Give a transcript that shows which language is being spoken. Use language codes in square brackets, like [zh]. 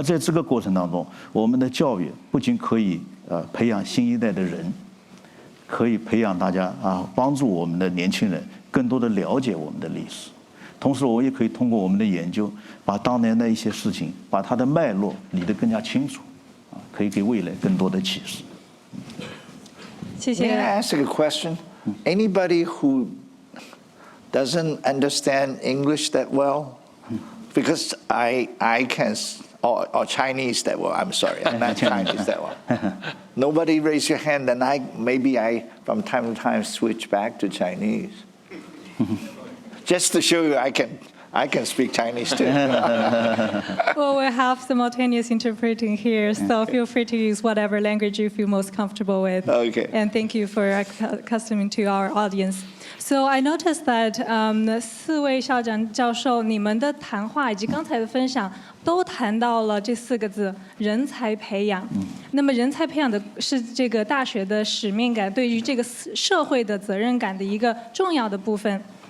[zh] 而在这个过程当中，我们的教育不仅可以培养新一代的人，可以培养大家帮助我们的年轻人更多的了解我们的历史，同时我也可以通过我们的研究，把当年的一些事情，把它的脉络理得更加清楚，可以给未来更多的启示。谢谢。 [en] May I ask a question? Anybody who doesn't understand English that well? Because I can, or Chinese that well. I'm sorry, I'm not Chinese that well. Nobody raise your hand, then maybe from time to time switch back to Chinese. Just to show you I can speak Chinese too. Well, we have simultaneous interpreting here, so feel free to use whatever language you feel most comfortable with. Okay. And thank you for accustoming to our audience. [zh] So I noticed that 4位校长教授，你们的谈话以及刚才的分享都谈到了这4个字：人才培养。那么，人才培养的是这个大学的使命感，对于这个社会的责任感的一个重要的部分。